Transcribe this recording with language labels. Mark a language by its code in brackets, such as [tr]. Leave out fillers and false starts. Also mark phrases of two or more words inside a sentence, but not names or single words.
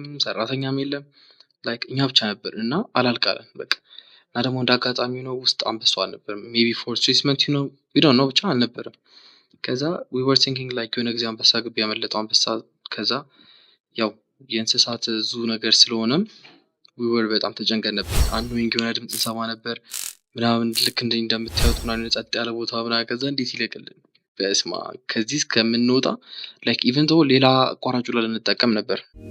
[am] ሰራተኛም የለም like እኛ ብቻ ነበር እና አላልቃለን በቃ። እና ደግሞ እንዳጋጣሚ ነው ውስጥ አንበሳ አልነበረም [en] maybe for treatment we don't know [am] ብቻ አልነበረም። ከዛ [en] we were thinking like [am] የሆነ ጊዜ አንበሳ ግቢ ያመለጠው አንበሳ ከዛ ያው የእንስሳት ዙ ነገር ስለሆነም [en] we were [am] በጣም ተጨንቀን ነበር። አንዱ የሆነ ድምጽ እንሰማ ነበር ምናምን ልክ እንደምታዩት ምናምን ጸጥ ያለ ቦታ ምናምን ከዛ እንዴት ይለቀልን በስማ ከዚህ እስከምንወጣ [en] like even though [am] ሌላ አቋራጭ ልንጠቀም ነበር።